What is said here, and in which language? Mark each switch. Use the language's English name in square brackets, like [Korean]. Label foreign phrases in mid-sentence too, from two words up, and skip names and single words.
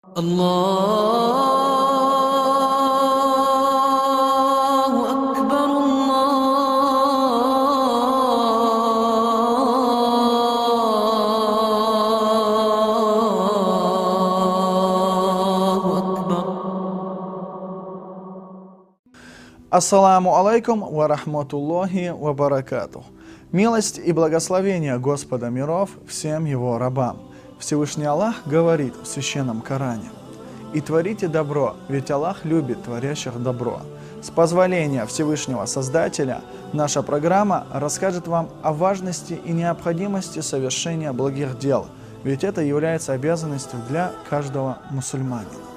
[Arabic] الله أكبر الله أكبر. السلام عليكم ورحمة الله وبركاته. [Russian] Милость и благословение Господа миров всем Его рабам. Всевышний Аллах говорит в Священном Коране: «И творите добро, ведь Аллах любит творящих добро». С позволения Всевышнего Создателя наша программа расскажет вам о важности и необходимости совершения благих дел, ведь это является обязанностью для каждого мусульманина.